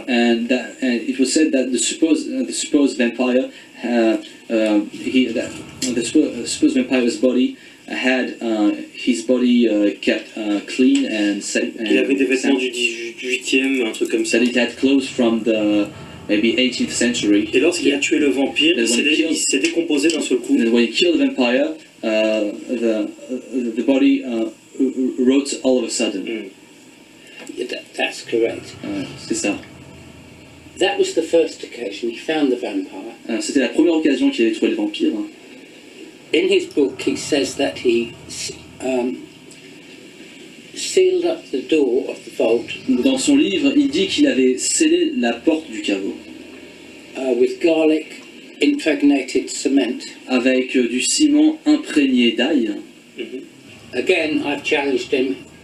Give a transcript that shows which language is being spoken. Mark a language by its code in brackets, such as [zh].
[en] And it was said that the supposed vampire, the supposed vampire's body had his body kept clean and safe. [fr] Il avait des vêtements du 18e, un truc comme ça. [en] That it had clothes from the maybe 18th century. [fr] Et lorsqu'il a tué le vampire, il s'est décomposé d'un seul coup. [en] And when he killed the vampire, the body rot all of a sudden. That's correct. [fr] C'est ça. [en] That was the first occasion he found the vampire. [fr] C'était la première occasion qu'il avait trouvé le vampire. [en] In his book, he says that he sealed up the door of the vault [fr] Dans son livre, il dit qu'il avait scellé la porte du caveau [en] with garlic impregnated cement. [fr] avec du ciment imprégné d'ail. [en] Again, I've challenged him.